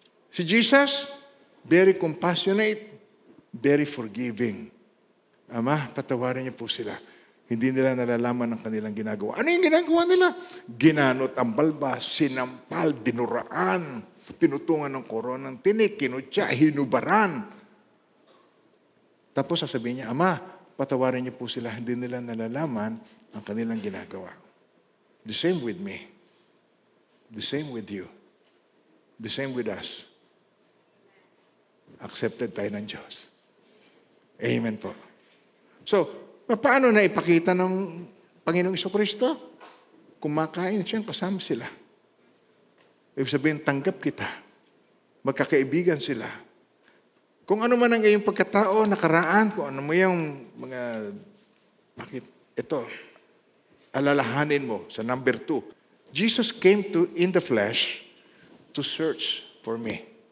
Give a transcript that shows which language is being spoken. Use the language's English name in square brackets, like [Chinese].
[English] Si Jesus, very compassionate, very forgiving. [Filipino] Ama, patawarin niyo po sila. Hindi nila nalalaman ang kanilang ginagawa. Ano yung ginagawa nila? Ginanot ang balbas, sinampal, dinuraan, pinutungan ng koronang tinik, kinutya, hinubaran. Tapos sasabihin niya, Ama, patawarin niyo po sila. Hindi nila nalalaman ang kanilang ginagawa. [English] The same with me. The same with you. The same with us. [Filipino] Accepted tayo ng Diyos. Amen po. So, paano na ipakita ng Panginoong Jesucristo? Kumakain siya, kasama sila. Ibig sabihin, tanggap kita. Magkakaibigan sila. Kung ano man ang iyong pagkatao, nakaraan, kung ano mo yung mga, bakit ito, alalahanin mo sa number 2. [English] Jesus came in the flesh to search for me.